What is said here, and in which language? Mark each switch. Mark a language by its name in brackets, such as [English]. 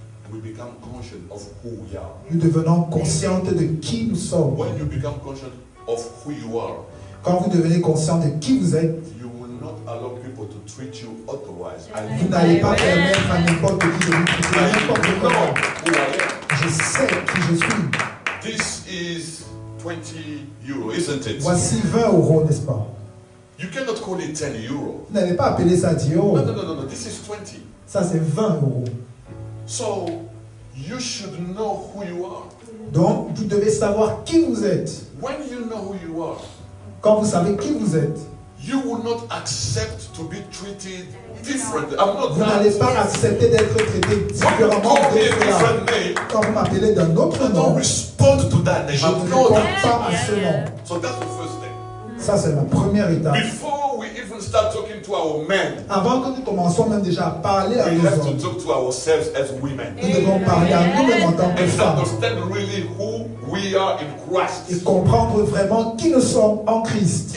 [English] we become conscious of who we are. [French] nous devenons conscientes de qui nous sommes. [English] When you become conscious of who you are, [French] Quand vous devenez conscient de qui vous êtes, [English] you will not allow people to treat you otherwise. [French] Vous n'allez pas permettre à n'importe qui de vous traiter n'importe comment. Je sais qui je suis. [English] This is 20 euro, isn't it? [French] Voici 20 euros, n'est-ce pas? [English] You cannot call it 10 euro. [French] Vous n'allez pas appeler ça 10 euros. [English] No, this is 20. [French] Ça, c'est 20 euros. [English] So, you should know who you are. [French] Donc, vous devez savoir qui vous êtes. [English] When you know who you are, [French] quand vous savez qui vous êtes, [English] you will not accept to be treated differently. [French] Vous n'allez pas accepter d'être traité différemment d'autres. Quand vous m'appelez d'un autre nom, je ne réponds pas à ce nom. [English] So that's the first thing. [French] Ça, c'est la première étape. [English] Before we even start talking to our men, [French] avant que nous commençons même déjà à parler à nos hommes, [English] to talk to ourselves as women. [French] Nous devons parler à nous-mêmes en tant que femmes. [English] Understand really who we are in Christ. [French] Et comprendre vraiment qui nous sommes en Christ.